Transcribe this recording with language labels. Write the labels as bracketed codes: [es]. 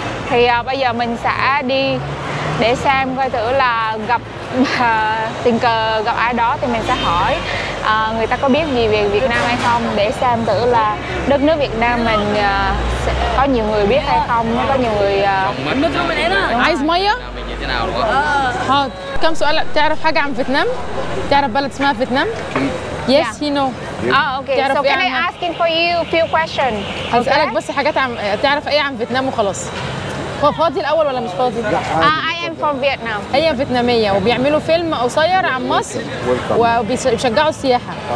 [vi] Thì bây giờ mình sẽ đi để xem coi thử là gặp tình cờ gặp ai đó thì mình sẽ hỏi người ta có biết gì về Việt Nam hay không, để xem thử là đất nước Việt Nam mình sẽ có nhiều người biết hay không, có nhiều người [ar] عايز ميه؟ حاضر. كم سؤال؟ تعرف حاجة عن فيتنام؟ تعرف بلد اسمها فيتنام؟ [en] Yes, he know. okay. So can I ask for you a few questions? [ar] هسألك بس حاجات عن تعرف ايه عن فيتنام وخلاص. هو فاضي الأول ولا مش فاضي؟ [en] I am from Vietnam. [ar] هي فيتنامية وبيعملوا فيلم قصير عن مصر وبيشجعوا السياحة.